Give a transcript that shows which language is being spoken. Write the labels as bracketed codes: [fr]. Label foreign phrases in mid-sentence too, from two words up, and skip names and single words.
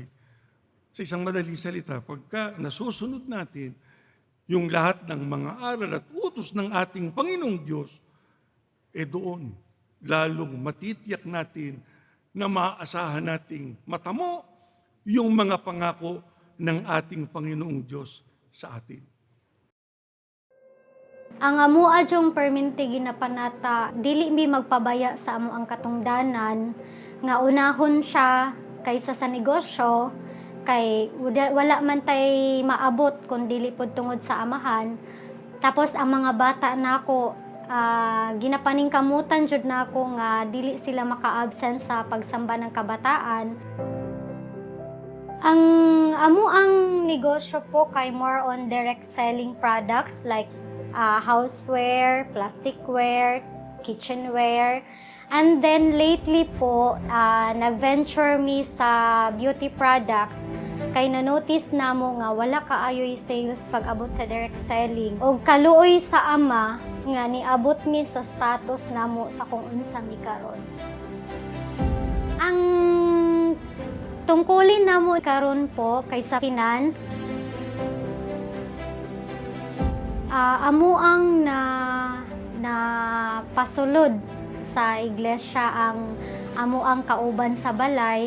[tl] Sa isang madaling salita, pagka nasusunod natin yung lahat ng mga aral at utos ng ating Panginoong Diyos, doon lalong matitiyak natin na maaasahan nating matamo yung mga pangako ng ating Panginoong Diyos sa atin. [ceb] Ang amo adyong perminti ginapanata, dili mi magpabaya sa amo ang katungdanan, nga unahon siya kaysa sa negosyo, kay wala man tay maabot kung dili pod tungod sa amahan. Tapos ang mga bata nako, ginapaningkamutan jud nako nga dili sila maka-absent sa pagsamba ng kabataan. Ang amo ang negosyo po kay [en] more on direct selling products like houseware, plasticware, kitchenware. And then lately [ceb] po, nag-venture mi sa [en] beauty products [ceb] kay na-notice namo nga wala kaayoy sales pag abot sa [en] direct selling. [ceb] Og kaluoy sa ama nga niabot mi sa status namo sa kung unsa mi karon. Ang tungkulin namo karon po kay sa finance, amo ang na pasulod sa iglesia ang amo ang kauban sa balay.